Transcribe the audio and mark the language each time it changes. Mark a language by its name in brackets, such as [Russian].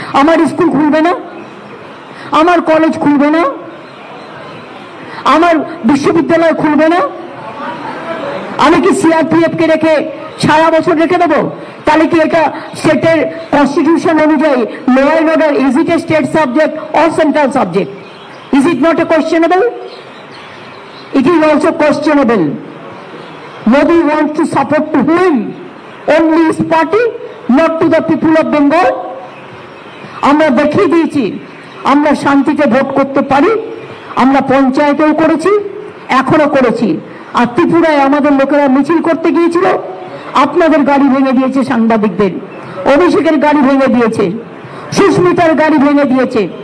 [Bangla] আমার স্কুল খুলবে না, আমার কলেজ খুলবে না, আমার বিশ্ববিদ্যালয় খুলবে না, আমি কি সিআরপিএফ কে রেখে সারা বছর রেখে দেবো? তাহলে কি এটা স্টেটের কনস্টিটিউশন অনুযায়ী [English] Law and order is it a state subject or central subject? Is it not a questionable? It is also questionable. Modi wants to support to whom? Only his party, not to the people of Bengal. [Bangla] আমরা দেখিয়ে দিয়েছি আমরা শান্তিতে vote করতে পারি। আমরা পঞ্চায়েতেও করেছি, এখনো করেছি। আর ত্রিপুরায় আমাদের লোকেরা মিছিল করতে গিয়েছিল, আপনাদের গাড়ি ভেঙে দিয়েছে, সাংবাদিকদের। অভিষেকের গাড়ি ভেঙে দিয়েছে, সুস্মিতার গাড়ি ভেঙে দিয়েছে।